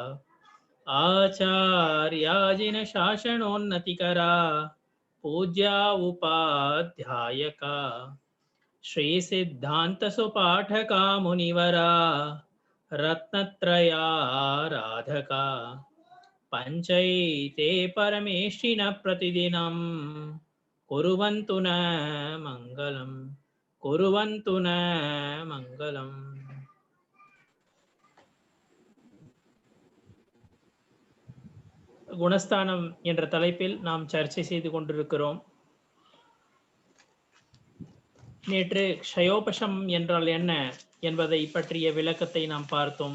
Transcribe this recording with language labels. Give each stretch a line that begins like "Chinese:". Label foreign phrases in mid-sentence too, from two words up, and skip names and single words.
Sanskrit: आचार्याजिन शासनोन्नतिकरा पूज्या उपाध्यायका श्री सिद्धांत सुपाठका मुनिवरा रत्नत्रयाराधका पंचैते परमेष्ठिन प्रतिदिनं कुर्वन्तु न मंगलम् कुर्वन्तु न मंगलम्.
Tamil: குணஸ்தானம் என்ற தலைப்பில் நாம் சர்ச்சை செய்து கொண்டிருக்கிறோம். நேற்று க்ஷயோபசம் என்றால் என்ன என்பதை பற்றிய விளக்கத்தை நாம் பார்த்தோம்.